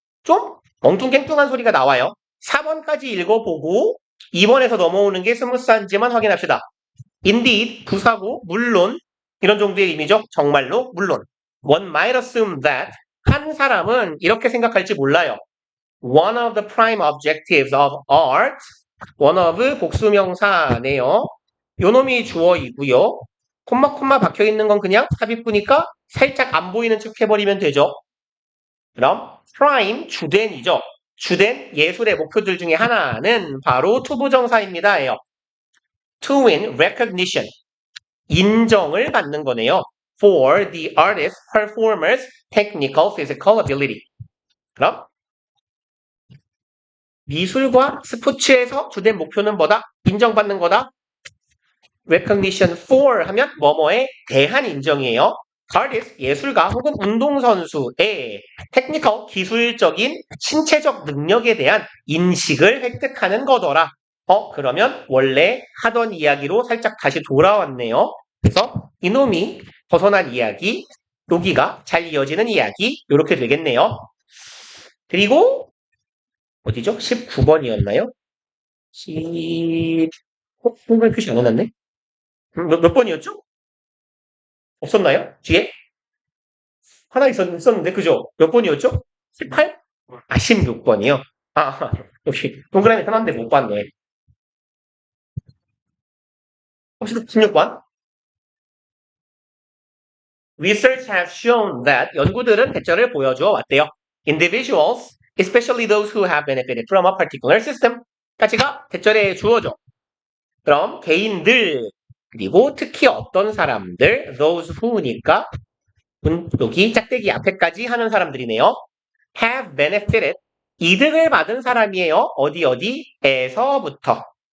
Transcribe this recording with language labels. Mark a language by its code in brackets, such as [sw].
[ko] 좀 엉뚱갱뚱한 소리가 나와요. 4번까지 읽어보고 2번에서 넘어오는 게 스무스한지만 확인합시다. Indeed, 부사고, 물론 이런 정도의 의미죠. 정말로, 물론. [en] One might assume that [ko] 한 사람은 이렇게 생각할지 몰라요. [en] One of the prime objectives of art, one of [ko] 복수명사네요. 요놈이 주어이고요. 콤마 박혀있는 건 그냥 삽입구니까 살짝 안 보이는 척 해버리면 되죠. 그럼 prime, 주된이죠. 주된 예술의 목표들 중에 하나는 바로 투부정사입니다. 예요. [en] To win recognition, [ko] 인정을 받는 거네요. [en] For the artist's performer's technical physical ability. [ko] 그럼 미술과 스포츠에서 주된 목표는 뭐다? 인정받는 거다. recognition for 하면 뭐뭐에 대한 인정이에요. artist, 예술가 혹은 운동선수의 technical, 기술적인 신체적 능력에 대한 인식을 획득하는 거더라. 그러면 원래 하던 이야기로 살짝 다시 돌아왔네요. 그래서 이놈이 벗어난 이야기, 여기가 잘 이어지는 이야기, 이렇게 되겠네요. 그리고 어디죠? 19번이었나요? 10... 표시 안 해놨네? 몇 번이었죠? 없었나요? 뒤에? 하나 있었는데, 그죠? 몇 번이었죠? 18? 16번이요? 역시, 동그라미 편한데 못 봤네. 혹시 16번? [en] Research has shown that [ko] 연구들은 대처를 보여주어 왔대요. [en] Individuals, especially those who have benefited from a particular system, [ko] 까지가 대처를 주어져. 그럼 개인들, 그리고 특히 어떤 사람들, those who니까 여기 짝대기 앞에까지 하는 사람들이네요. [en] have benefited, [ko] 이득을 받은 사람이에요. 어디에서부터.